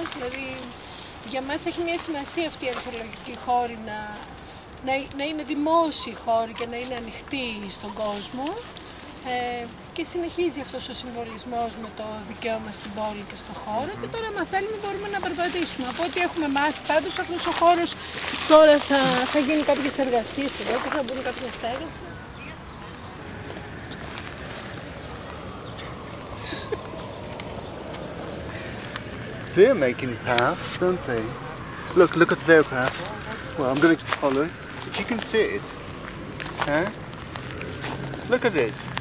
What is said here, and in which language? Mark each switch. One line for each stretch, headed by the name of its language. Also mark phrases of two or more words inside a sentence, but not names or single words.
Greek: Δηλαδή, για μας έχει μια σημασία αυτή η αρχαιολογική χώρη να είναι δημόσιοι χώροι και να είναι ανοιχτοί στον κόσμο και συνεχίζει αυτός ο συμβολισμός με το δικαίωμα στην πόλη και στον χώρο και τώρα αν θέλουμε μπορούμε να περπατήσουμε. Από ό,τι έχουμε μάθει πάντως αυτός ο χώρος τώρα θα γίνει κάποιες εργασίες εδώ που θα μπουν κάποια στέγαστα.
English: They're making paths, don't they? Look at their path. Well, I'm going to follow it. If you can see it, huh? Look at it.